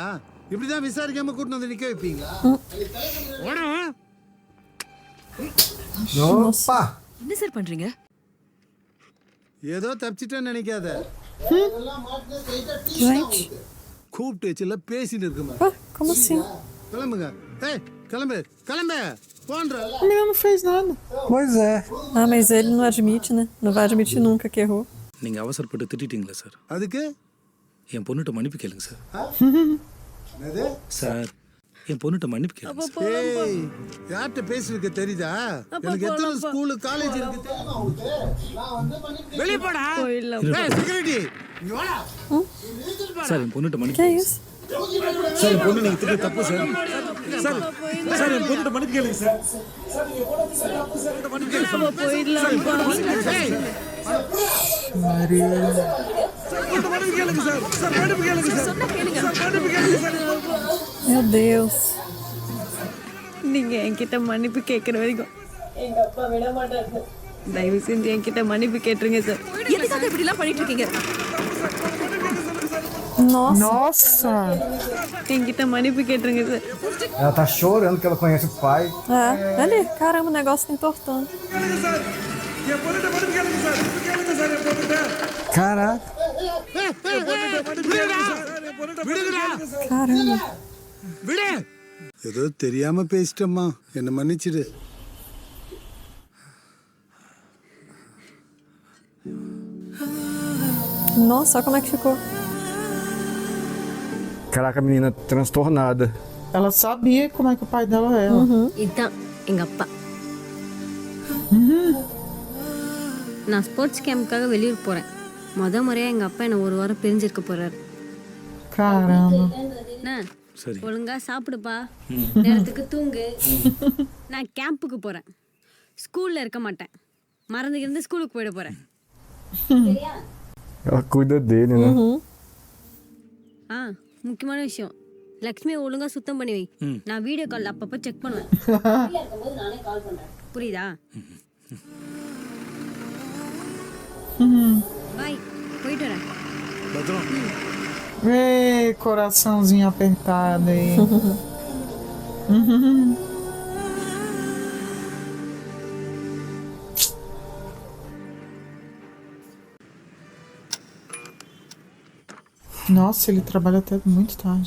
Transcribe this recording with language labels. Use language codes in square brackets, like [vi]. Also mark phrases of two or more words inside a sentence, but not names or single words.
[ta] இப்படிதான் விசாரிக்காம கூட்டு வந்து நிக்க வைப்பீங்களா? [pt] Opa! [ta] என்ன சார் பண்றீங்க? ஏதோ தப்பிச்சிட்டேன்னு நினைக்காத. [pt] Gente. [ta] கூப்பிட்டு வச்சுல பேசிட்டு இருக்குமா? [pt] Como assim? [ta] கிளம்புங்க. ஏய் கிளம்பு கிளம்பு போன்ற. [pt] A menina não fez nada. Pois é. Ah, mas ele não admite, né? Não vai admitir nunca que errou. [ta] நீங்க அவசரப்பட்டு திட்டிட்டீங்களா சார்? அதுக்கு என் பொண்ணுகிட்ட மன்னிப்பு கேளுங்க சார். என்னது? சார் என் பொண்ணுகிட்ட மன்னிப்பு கேளுங்க சார். ஏய் யார்கிட்ட பேசிருக்க தெரியுதா? எனக்கு எத்தனை [en] school college [ta] இருக்கு தெரியுமா உங்களுக்கு? நான் வந்து மன்னிப்பு வெளிய போடா. ஏய் செக்யூரிட்டி இங்க வாடா. சார் என் பொண்ணுகிட்ட [pt] Que [ta] மன்னிப்பு [pt] é isso? [ta] சார் என் பொண்ணு நீங்க திட்டு தப்பு சார். சார் சார் என் பொண்ணுகிட்ட மன்னிப்பு கேளுங்க சார். சார் என் பொண்ணுகிட்ட தப்பு சார். மன்னிப்பு கேளுங்க சார். ஏய் Maria. மன்னிப்பு கேளுங்க சார். சார் மன்னிப்பு கேளுங்க சார். சார் மன்னிப்பு கேளுங்க சார். [pt] Meu Deus. [ta] நீங்க என்கிட்ட மன்னிப்பு கேட்கிற வரைக்கும் எங்க அப்பா விட மாட்டாரு. தயவு செஞ்சு என்கிட்ட மன்னிப்பு கேட்டுருங்க சார். எதுக்காக இப்படி எல்லாம் பண்ணிட்டு இருக்கீங்க? [pt] Nossa. Nossa! [ta] என்கிட்ட மன்னிப்பு கேட்டுருங்க சார். [pt] Ela tá chorando que ela conhece o pai. É. Ali, caramba, o negócio tá entortando. [ta] என் பொண்ணுகிட்ட மன்னிப்பு கேளுங்க சார். கேளுங்க சார் என் பொண்ணுகிட்ட. [pt] Caraca. [ta] விடுடா. [pt] Caramba. [ta] விடு. ஏதோ தெரியாம பேசிட்டம்மா, என்ன மன்னிச்சிடு. [pt] Nossa, olha como é que ficou. Caraca, a menina transtornada. Ela sabia como é que o pai dela era. [ta] இதுதான் எங்க அப்பா. நான் ஸ்போர்ட்ஸ் கேம்புக்காக வெளியூர் போறேன். முறையா எங்க அப்பா என்ன 1 வாரம் பிரிஞ்சிருக்க போறாரு. [pt] Caramba. [ta] என்ன? ஒழுங்கா சாப்பிடுப்பா, நேரத்துக்கு தூங்கு. நான் கேம்புக்கு போறேன், ஸ்கூல்ல இருக்க மாட்டேன். மறந்துக்கிருந்து ஸ்கூலுக்கு போயிட போறேன். [pt] Ela cuida dele, né? [ta] முக்கியமான விஷயம், லக்ஷ்மி ஒழுங்கா சுத்தம் பண்ணி வை. நான் [en] video call [ta] அப்பப்ப செக் பண்ணுவேன். புரியுதா? பாய், போயிட்டு வரேன். [pt] Ei, coraçãozinho apertado aí. Nossa, ele trabalha até muito tarde.